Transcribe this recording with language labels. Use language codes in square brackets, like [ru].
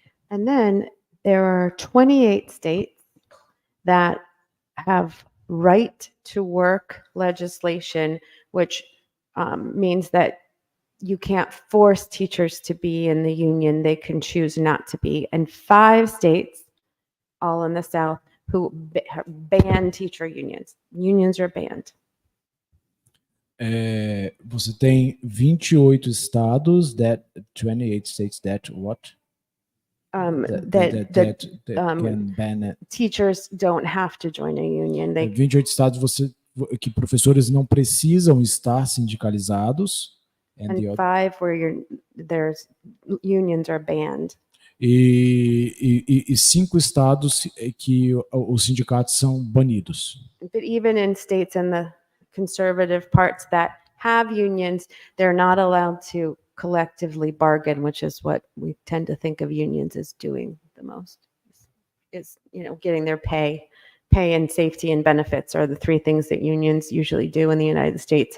[en] And then there are 28 states that have right to work legislation, which means that you can't force teachers to be in the union. They can choose not to be. And 5 states, all in the South, who ban teacher unions. Unions are banned. [pt] Você tem 28 estados, [en] 28 states that what? That can ban it. Teachers don't have to join a union. [pt] 28 estados que professores não precisam estar sindicalizados. [en] And 5 where there's unions are banned. [pt] E 5 estados que os sindicatos são banidos. [en] But even in states in the conservative parts that have unions, they're not allowed to collectively bargain, which is what we tend to think of unions as doing the most. Is getting their pay and safety and benefits are the 3 things that unions usually do in the United States.